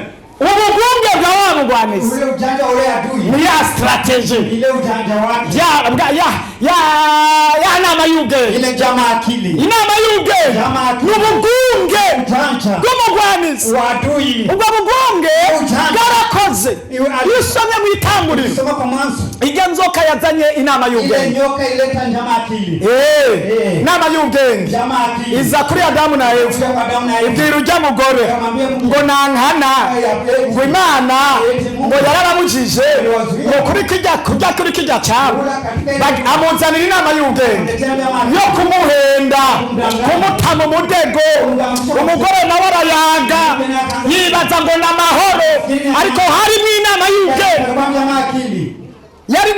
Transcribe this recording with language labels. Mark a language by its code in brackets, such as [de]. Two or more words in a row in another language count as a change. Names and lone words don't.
[rn] ubugunge bw'abamugwanizi ni ya strategy ya nama y'ubwenge inama y'ubwenge n'ubugunge bw'umugwanizi ubwo bugunge bwarakoze iyo usomye mu itanguriro iryo nzoka yazanye inama y'ubwenge inama y'ubwenge iza kuri Adamu na Eva ibwira ujya mugore ngo nankana ngo Imana ngo yarabamujije ngo kuri kijya cyabo amuzanira inama y'ubwenge yo kumuhenda kumutama umudego umugore nawe arayanga yibaza ngo n'amahoro ariko harimo inama y'ubwenge yarimo